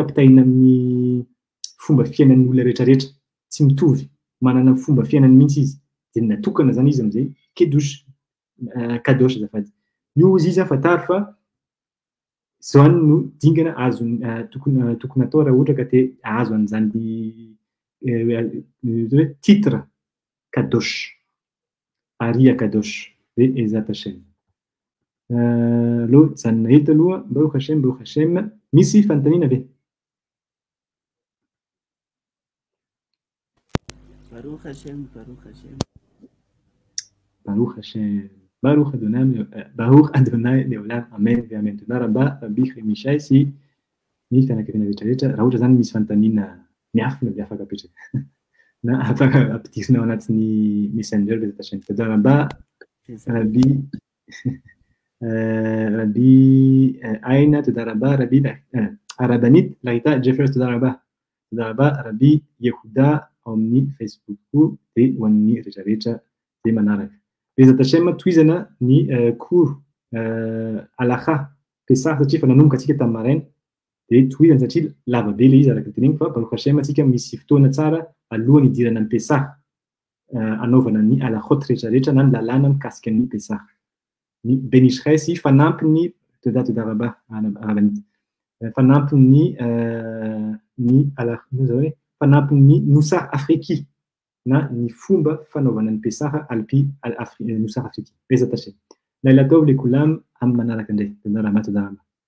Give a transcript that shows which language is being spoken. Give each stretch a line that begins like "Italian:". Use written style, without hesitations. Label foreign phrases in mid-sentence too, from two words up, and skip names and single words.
Malagasy: ampitahina amin'ny fomba fiainan'ny olona rehetrarehetra tsy mitovy manana fomba fiainany mihitsy izy de natokana zany izy am'izay kadosh zafady io izy izy fataro fa zany no dingana azo tokony atao raha ohatra ka te azo an'izany hoe titre kadosh aria kadosh de
Hebrew: בעזרת השם
Malagasy: aloha zanona eto aloha
Hebrew: ברוך השם
Malagasy: misy fanontaniana ve
Hebrew: ברוך השם ברוך ה' לעולם אמן ואמן
Malagasy: tona raba Rabbi Mishai sy ny fianakaviana rehetrarehetra raha ohatra zany misy fanontaniana miafina de afaka apetraka na afaka ampidirina ao anatin'ny messenger
Hebrew: בעזרת השם
Malagasy: tona raba Rabbi Aina tona raba Rabbi Arabanit Laita Jeffers tona raba Rabbi Yehuda amin'ny Facebook de ho an'ny rehetrarehetra de manaraka
Hebrew: בעזרת השם
Malagasy: tohizana ny cours
Hebrew: הלכה פסח
Malagasy: satria fa nanomboka atsika tamin'ny maraina de tohizana satria lava be le izy araka teneniko fa
Hebrew: ברוך השם
Malagasy: atsika misy fotoana tsara alohan'ny idirana ny Pesach anaovana ny halachot rehetrarehetra na ny lalàna mikasika ny Pesach ny Benisray sy fanampy ny fanampy fanampy ny Nosar Afriki na ny fomba fanaovana ny Pesach alpi Nosar Afriki
Hebrew: בעזרת השם לילה טוב לכולם
Malagasy: am manaraka indray tona raba